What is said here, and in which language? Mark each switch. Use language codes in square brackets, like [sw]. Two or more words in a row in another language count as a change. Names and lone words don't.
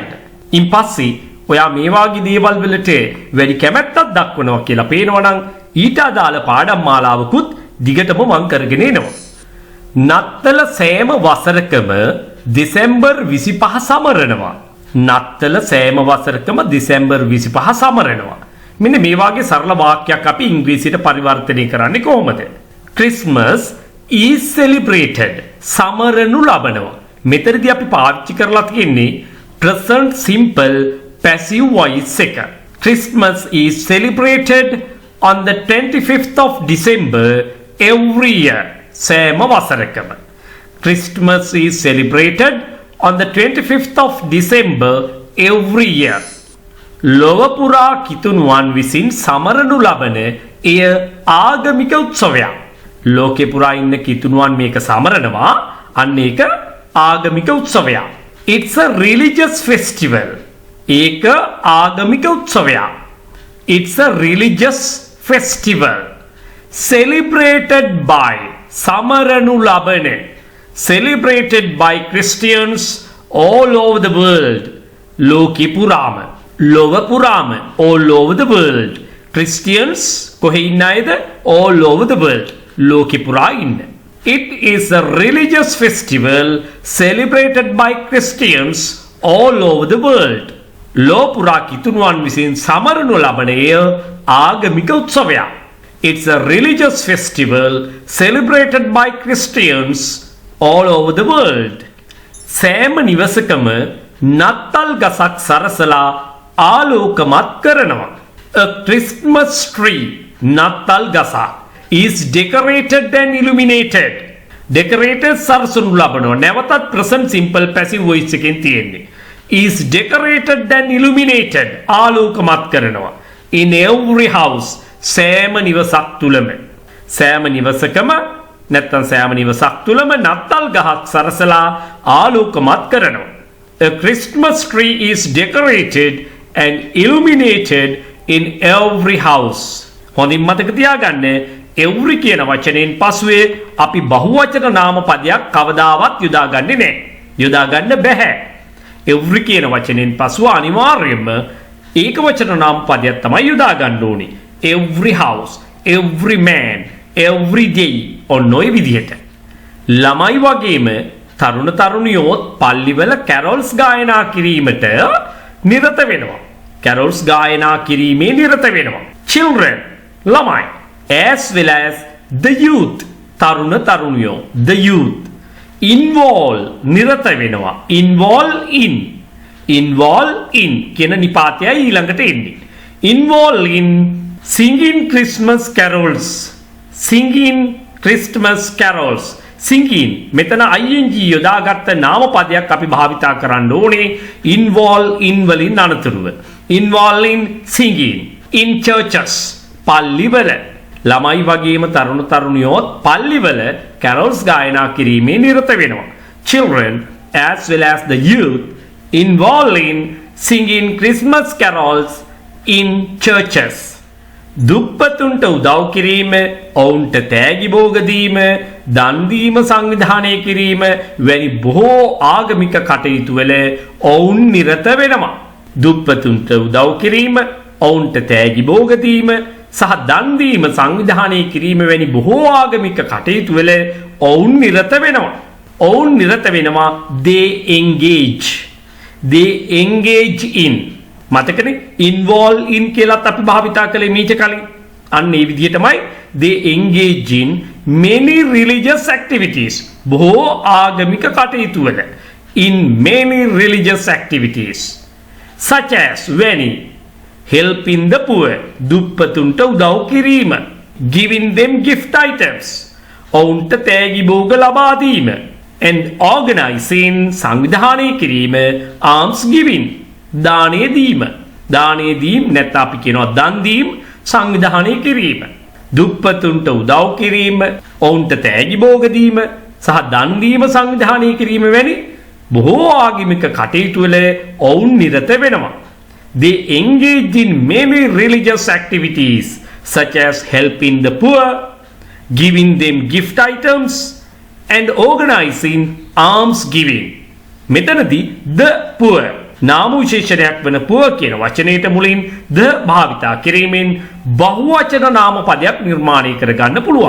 [si] ඉන්පස්සේ ඔයා මේ වාගේ දේවල් වලට වැඩි කැමැත්තක් දක්වනවා කියලා පේනවනම් ඊට අදාළ පාඩම් මාලාවකුත් දිගටම මම කරගෙන එනවා. නත්තල සෑම වසරකම දෙසැම්බර් 25 සමරනවා. නත්තල සෑම වසරකම දෙසැම්බර් 25 සමරනවා. මෙන්න මේ වාගේ සරල වාක්‍යයක් අපි ඉංග්‍රීසියට පරිවර්තනය කරන්නේ කොහොමද? [en] Christmas is celebrated. [si] සමරනු ලබනවා. මෙතනදී අපි පාවිච්චි කරලා තියෙන්නේ [en] present simple passive voice [si] එක. [en] Christmas is celebrated on the 25th of December every year. [si] සෑම වසරකම. [en] Christmas is celebrated on the 25th of December every year. [si] ලොව පුරා කිතුණුවන් විසින් සමරනු ලබන එය ආගමික උත්සවයක්. ලෝකේ පුරා ඉන්න කිතුණුවන් මේක සමරනවා. අන්න ඒක ආගමික උත්සවයක්. [en] It's a religious festival. [si] ඒක ආගමික උත්සවයක්. [en] It's a religious festival. Celebrated by [si] සමරනු ලබන. [en] Celebrated by Christians all over the world. [si] ලෝකෙ පුරාම. ලොව පුරාම. [en] all over the world. [si] Christians කොහේ ඉන්න අයද? [en] all over the world. [si] ලෝකෙ පුරා ඉන්න. [en] It is a religious festival celebrated by Christians all over the world. [si] ලෝ පුරා කිතුණුවන් විසින් සමරනු ලබන එය ආගමික උත්සවයක්. [en] It's a religious festival celebrated by Christians all over the world. [si] සෑම නිවසකම නත්තල් ගසක් සරසලා ආලෝකමත් කරනවා. [en] A Christmas tree [si] නත්තල් ගසක් [en] is decorated and illuminated. [si] Decorated සරසනු ලබනවා. නැවතත් [en] present simple passive voice [si] එකෙන් තියෙන්නේ. [en] Is decorated and illuminated [si] ආලෝකමත් කරනවා. [en] In every house [si] සෑම නිවසක් තුලම. සෑම නිවසකම නැත්නම් සෑම නිවසක් තුලම නත්තල් ගහක් සරසලා ආලෝකමත් කරනවා. [en] A Christmas tree is decorated and illuminated in every house. [si] හොඳින් මතක තියාගන්න every කියන වචනයෙන් පසුවේ අපි බහුවචන නාම පදයක් කවදාවත් යොදාගන්නේ නැහැ. යොදාගන්න බෑ. every කියන වචනයෙන් පසුව අනිවාර්යයෙන්ම ඒක වචන නාම පදයක් තමයි යොදා ගන්න ඕනේ. [en] every house, every man, every day [si] ඔන්න ඔය විදිහට. ළමයි වගේම තරුණ තරුණියෝත් පල්ලිවල කැරොල්ස් ගායනා කිරීමට නිරත වෙනවා. කැරොල්ස් ගායනා කිරීමේ නිරත වෙනවා. children ළමයි [en] as well as the youth [si] තරුණ තරුණියෝ [en] the youth involve [si] නිරත වෙනවා. [en] involve in [si] කියන නිපාතයයි ඊළඟට එන්නේ. [en] involve in singing Christmas carols. singing Christmas carols. [si] singing මෙතන ing යොදාගත්ත නාම පදයක් අපි භාවිතා කරන්න ඕනේ [en] involve in [si] වලින් අනතුරුව. [en] involve in singing in churches පල්ලිවල. [si] ළමයි වගේම තරුණ තරුණියෝත් පල්ලිවල carols ගායනා කිරීමේ නිරත වෙනවා. [en] children as well as the youth involved in singing Christmas carols in churches. [si] දුප්පතුන්ට උදව් කිරීම, ඔවුන්ට තෑගි භෝග දීම, දන් දීම සංවිධානය කිරීම වැනි බොහෝ ආගමික කටයුතු වල ඔවුන් නිරත වෙනවා. දුප්පතුන්ට උදව් කිරීම, ඔවුන්ට තෑගි භෝග දීම සහ දන් දීම සංවිධානය කිරීම වැනි බොහෝ ආගමික කටයුතු වල ඔවුන් නිරත වෙනවා. ඔවුන් නිරත වෙනවා [en] they engage in. [si] මතකනේ [en] involve in [si] කියලාත් අපි භාවිතා කළේ මීට කලින්. අන්න ඒ විදිහටමයි [en] they engage in many religious activities. [si] බොහෝ ආගමික කටයුතු වල. [en] in many religious activities such as වැනි helping the poor [si] දුප්පතුන්ට උදව් කිරීම, [en] giving them gift items [si] ඔවුන්ට තෑගි භෝග ලබා දීම, [en] and organizing [si] සංවිධානය කිරීම, [en] alms giving [si] දානය දීම. දානය දීම නැත්නම් අපි කියනවා දන් දීම සංවිධානය කිරීම. දුප්පතුන්ට උදව් කිරීම, ඔවුන්ට තෑගි බෝග දීම සහ දන් දීම සංවිධානය කිරීම වැනි බොහෝ ආගමික කටයුතු වල ඔවුන් නිරත වෙනවා. [en] They engage in many religious activities such as helping the poor, giving them gift items and organizing alms giving. [si] මෙතනදී [en] the poor [si] නාම විශේෂණයක් වන poor කියන වචනයට මුලින් the භාවිතා කිරීමෙන් බහුවචන නාම පදයක් නිර්මාණය කරගන්න පුළුවන්.